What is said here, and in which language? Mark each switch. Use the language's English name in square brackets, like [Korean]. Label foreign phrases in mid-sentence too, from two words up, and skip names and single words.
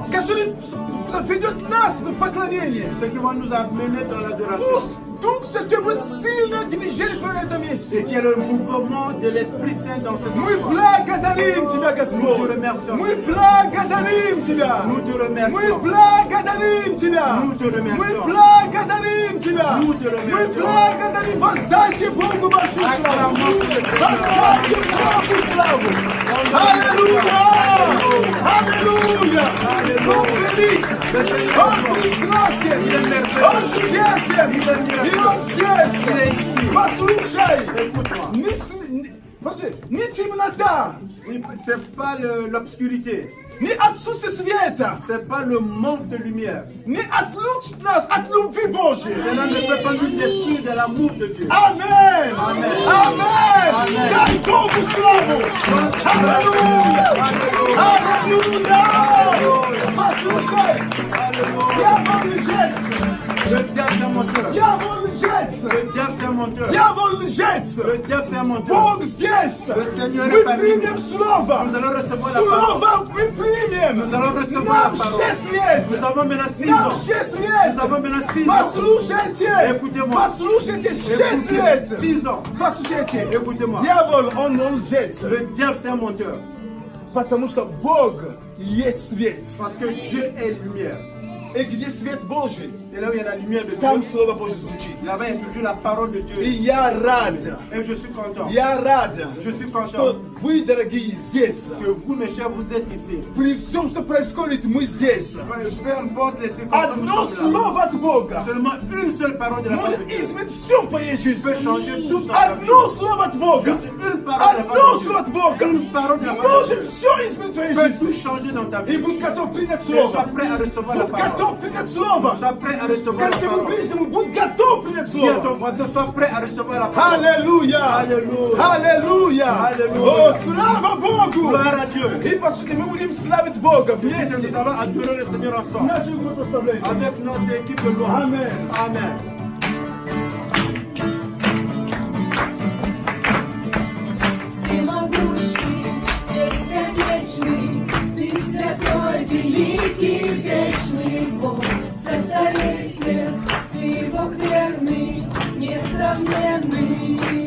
[Russian] который ведет нас в поклонение. [French] Ceux qui vont nous amener dans l'adoration. [Russian] Пусть Дух Святой будет сильно движение Твое на этом [French] Et [Russian] месте. [French] qu'il y ait le mouvement de l'Esprit Saint dans cet [Russian] Мы [French] endroit. [Russian] благодарим Тебя, Господь. Мы благодарим Тебя. [French] Nous te [Russian] Мы [French] remercions. [Russian] благодарим Тебя. [French] Nous te [Russian] Мы [French] remercions. [Russian] благодарим Тебя. [French] Nous te [Russian] Мы [French] remercions. [Russian] благодарим. Воздайте Богу большую славу. [French] Acclamons le Seigneur. [Russian] Воздайте Богу славу. Аллилуйя! Аллилуйя! Он велик! Он прекрасен! Он чудесен! И он здесь! Послушай! Не темнота! [French] C'est pas l'obscurité. [Russian] Не отсутствие света! [French] C'est pas le manque de lumière. [Russian] Не отлучит нас от любви Божьей! [French] Cela ne peut pas nous exclure de l'amour de Dieu. Amen! Amen. Amen! Amen. [Russian] Дай Богу славу! Аллилуйя! Аллилуйя! Послушай! Дьявол лжец! [French] Le diable c'est un menteur. [Russian] Дьявол лжец! [French] Le diable c'est un menteur. [Russian] Дьявол лжец! [French] Le diable c'est un menteur. [Polish] Bóg jest. [French] Le Seigneur [Polish] My [French] est parmi nous. [Polish] przyjmiemy słowa. [French] Nous allons recevoir la parole. [Polish] Słowa my przyjmiemy. [French] Nous allons recevoir la [Polish] Nam [French] parole. [Polish] 6 lat. [French] Nous avons maintenant 6 [Polish] Nam [French] ans. [Polish] 6 [French] Nous [Polish] lat. [French] avons maintenant 6 ans. [Russian] Послушайте. [French] Écoutez-moi. [Russian] Послушайте 6 лет. [French] 6 ans. [Russian] Послушайте. [French] Écoutez-moi. [Russian] Дьявол, он лжец. [French] Le diable c'est un menteur. [Russian] Потому что Бог есть свет. [French] Parce que Dieu est lumière. [Russian] И где свет Божий, [French] Et là où il y a la lumière de [Russian] там [French] Dieu, [Russian] Слово Божье звучит. [French] là-bas il y a toujours la parole de [Russian] И [French] Dieu. [Russian] я рад, [French] Et je suis content. [Russian] я рад, [French] Je suis [Russian] что [French] content [Russian] вы, дорогие, здесь. [French] que vous, mes chers, vous êtes ici. [Russian] При всем, что происходит, мы здесь. [French] Peu importe les circonstances, nous [Russian] Одно [French] sommes là. [Russian] слово от Бога [French] Seulement une seule parole de la part de [Russian] может [French] Dieu [Russian] изменить все в твоей [French] peut [Russian] жизни. [French] changer tout dans ta vie. [Russian] Одно слово от Бога. [French] Juste une parole de la [Russian] Одно [French] part de [Russian] слово от [French] Dieu. [Russian] Бога [French] Une parole de la part de [Russian] может [French] Dieu [Russian] все изменить в твоей [French] peut [Russian] жизни. [French] tout changer dans ta [Russian] И [French] vie. [Russian] будь готов принять [French] Et sois [Russian] слово. [French] prêt à recevoir la [Russian] Будь [French] parole. [Russian] готов принять слово. [French] Sois prêt à recevoir la [Russian] Скажи своему [French] parole. [Russian] ближнему, будь готов принять [French] Dis à ton [Russian] слово. [French] voisin, sois prêt à recevoir la parole. [Russian] Аллилуйя! Аллилуйя! Аллилуйя! Аллилуйя! О, слава Богу! [French] Gloire à Dieu. [Russian] И по сути мы будем славить Бога [French] Et [Russian] вместе [French] nous allons adorer le Seigneur [Russian] с [French] ensemble. [Russian] нашей группой прославления. [French] Avec notre équipe de louange. Amen. Amen. [Russian] Всемогущий, бесконечный, Ты святой, великий, вечный Бог, Царь царей всех, Ты Бог верный, несравненный.